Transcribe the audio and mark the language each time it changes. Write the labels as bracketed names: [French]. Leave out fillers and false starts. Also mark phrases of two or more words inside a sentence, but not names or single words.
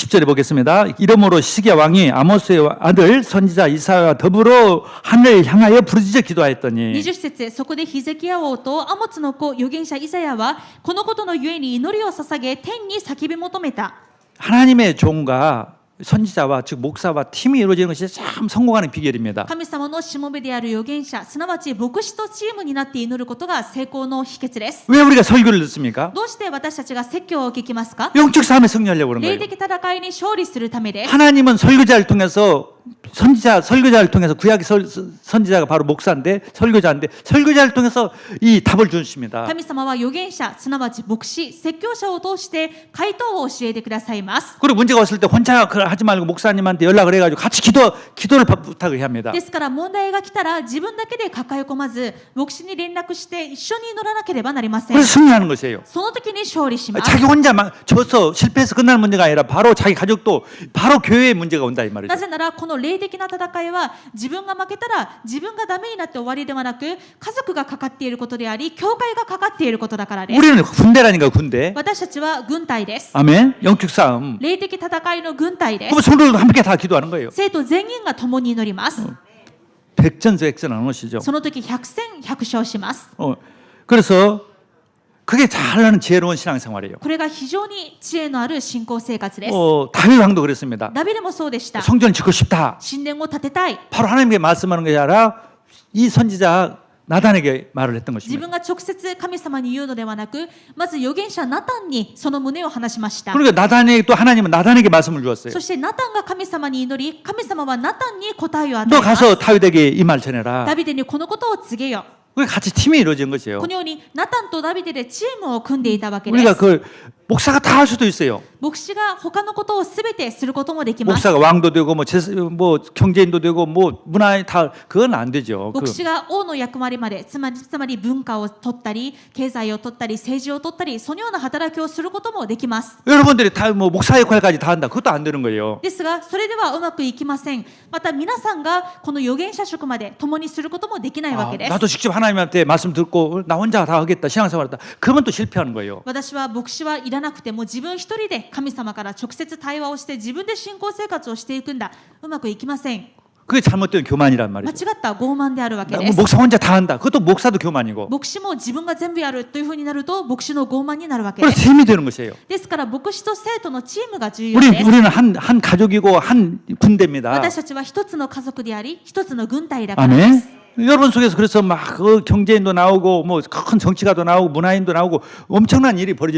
[Korean] 20절에 보겠습니다. 이러므로 시기야 왕이 아모스의 아들 선지자 이사야와 더불어 하늘을 향하여 부르짖어 기도하였더니 [Japanese] 20 節、そこでヒゼキヤ王とアモツの子預言者イザヤはこのことのゆえに祈りを捧げ天に叫び求めた。 [Korean] 하나님의 종과 선지자와 즉 목사와 팀이 이루어지는 것이 참 성공하는 비결입니다. [Japanese] 神様のしもべである預言者、すなわち牧師とチームになって祈ることが成功の秘訣です。 [Korean] 왜 우리가 설교를 듣습니까? [Japanese] どうして私たちが説教を聞きますか？ [Korean] 영적 싸움에 승리하려고 그런 [Japanese] 霊 [Korean] 거예요. [Japanese] 的戦いに勝利するためです。 [Korean] 하나님은 설교자를 통해서 설교자를 통해서 구약의 선지자가 바로 목사인데 설교자를 통해서 이 답을 주십니다. [Japanese] 神様は預言者、すなわち牧師、説教者を通して回答を教えてくださいます。 [Korean] 그리고 문제가 왔을 때 혼자 하지 말고 목사님한테 연락을 해가지고 같이 기도를 부탁을 해야 합니다. [Japanese] ですから問題が来たら自分だけで抱え込まず、牧師に連絡して一緒に祈らなければなりません。 [Korean] 그래서 승리하는 것이에요. [Japanese] その時に勝利します。 [Korean] 자기 혼자 져서 실패해서 끝나는 문제가 아니라 바로 자기 가족도 바로 교회의 문제가 온다 이 말이죠. [Japanese] なぜならこの霊的な戦いは自分が負けたら自分がダメになって終わりではなく、家族がかかっていることであり、教会がかかっていることだからです。 [Korean] 우리는 군대라니까 군대. [Japanese] 私たちは軍隊です。 [Korean] 아멘. 영적 싸움. [Japanese] 霊的戦いの軍隊で [Korean] 그럼 [Japanese] す。 [Korean] 성도들도 함께 다 기도하는 거예요. [Japanese] 生徒全員が共に祈ります。 [Korean] 백전백전하는 것이죠. [Japanese] その時百戦百勝します。 [Korean] 그래서 그게 잘나는 지혜로운 신앙생활이에요. [Japanese] これが非常に知恵のある信仰生活です。 [Korean] 다윗 왕도 그랬습니다. [Japanese] ダビデもそうでした。 [Korean] 성전을 짓고 싶다. [Japanese] 神殿を建てたい。 [Korean] 바로 하나님께 말씀하는 것이 아니라 이 선지자 나단에게 말을 했던 [Japanese] 自 [Korean] 것입니다. [Japanese] 分が直接神様に言うのではなく、まず預言者ナタンにその旨を話しました。 [Korean] 그러니까 또 하나님은 나단에게 말씀을 주었어요. [Japanese] そしてナタンが神様に祈り、神様はナタンに答えを与え [Korean] 너 [Japanese] ます。 [Korean] 가서 다윗에게 이 말 전해라. [Japanese] ダビデにこのことを告げよ。 [Korean] 그게 같이 팀이 이루어진 것이에요. [Japanese] このようにナタンとダビデでチームを組んでいたわけで [Korean] 우리가 [Japanese] す。 [Korean] 그 목사가 다 할 수도 있어요. [Japanese] 牧師が他のことをすべてすることもできます。 [Korean] 목사가 왕도 되고 뭐 경제인도 되고 뭐 문화에 다 그건 안 되죠. [Japanese] 牧師が王の役割まで、つまり文化を取ったり、経済を取ったり、政治を取ったり、そのような働きをすることもできます。 [Korean] 여러분들이 다 뭐 목사 역할까지 다 한다. 그것도 안 되는 거예요. [Japanese] ですが、それではうまくいきません。また皆さんがこの預言者職まで共にすることもできないわけです。 [Korean] 나도 직접 하나님한테 말씀 듣고 나 혼자 다 하겠다. 신앙생활했다. 그러면 또 실패하는 거예요. [Japanese] 私は牧師はいらなくても自分一人で神様から直接対話をして自分で信仰生活をしていくんだ。うまくいきません。 [Korean] 그게 잘못된 교만이란 [Japanese] 間違 [Korean] 말이죠. [Japanese] った傲慢であるわけ [Korean] 뭐 [Japanese] です。 [Korean] 목사 혼자 다 한다. 그것도 목사도 교만이고. [Japanese] 牧師も自分が全部やるというふうになると牧師の傲慢になるわけで [Korean] 그래서 [Japanese] す。 [Korean] 팀이 되는 것이에요. [Japanese] ですから牧師と生徒のチームが重要です。 [Korean] 우리는 한 가족이고 한 군대입니다. [Japanese] 私たちは一つの家族であり、一つの軍隊だからです。 [Korean] 아멘. 여러분 속에서 그래서 막 경제인도 나오고 뭐 큰 정치가도 나오고 문화인도 나오고 엄청난 일이 벌어질